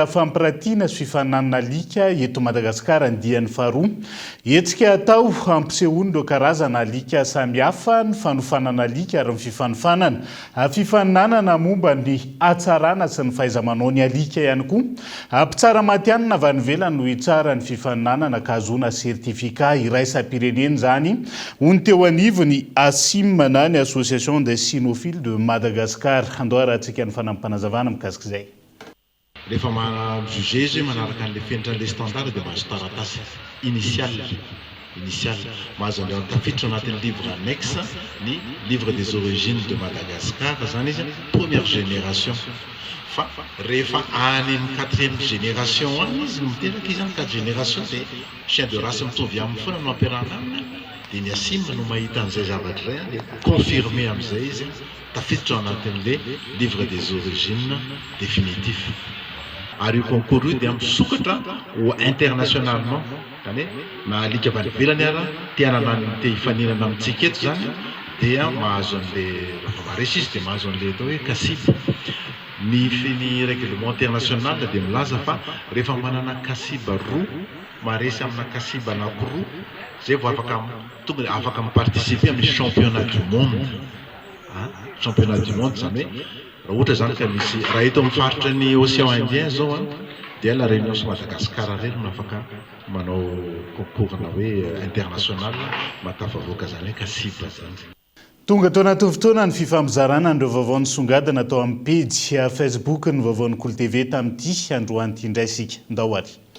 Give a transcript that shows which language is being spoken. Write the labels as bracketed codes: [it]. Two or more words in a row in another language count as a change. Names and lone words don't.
[mg] fampirantiana sy fifananana alika eto Madagasikara andian'ny 2 hetsika atao ampisehoana ireo karazana alika samihafa ny fanofanana alika ary ny fifaninanana momba ny hatsarana sy ny fahaiza-manao ny alika ihany koa mpitsara matianina avy any ivelany no hitsara ny fifaninanana ka azoana sertifika iraisam-pirenena zany teo anivony ASIM na ny Association des Cynophiles de Madagascar. Andao rahantsika ny fanampanazavana mikasika izay. rehefa majuge izy manaraka an'le fenitran'le standard dia mahazo taratasy initial mahazo an'le tafiditra anatin'ny [fr] livre annexe [mg] ny [fr] livre des origines de Madagascar [mg] zany izy première génération fa rehefa any amin'ny 4e génération any izy no miteraka izy any 4 génération dia [fr] chien de race [mg] mitovy amin'ny foana no ampiarahana aminy dia ny asima no mahita an'izay zavatra iray dia confirmé amin'izay izy tafiditra ao anatin'le [fr] livre des origines définitif [mg] ary io concours io dia misokatra ho internationalement zany hoe na alika avy any ivelany ara tianana te hifaninana amintsika eto zany dia mahazo an'le raha maresy izy dia mahazo an'le atao hoe kasiba ny [fr] règlement international [mg] dia milaza fa rehefa manana kasiba roa maresy amina kasiba anankiroa zay vao tonga dia afaka miparticiper amin'ny [fr] championnat du monde championnat du monde [mg] zany hoe raha ohatra zany ka misy raha eto amin'ny faritra ny océan Indien zao dia la réunion sy Madagascar reny no afaka manao concours na hoe international matafavoaka zany hoe kasiba zany. Tonga tao anaty fotoana ny fifamizarana andreo vaovao nisongadina atao amin'ny page Facebook ny vaovao ny Kolo TV tamin'ity androany ity indray isika ndao ary.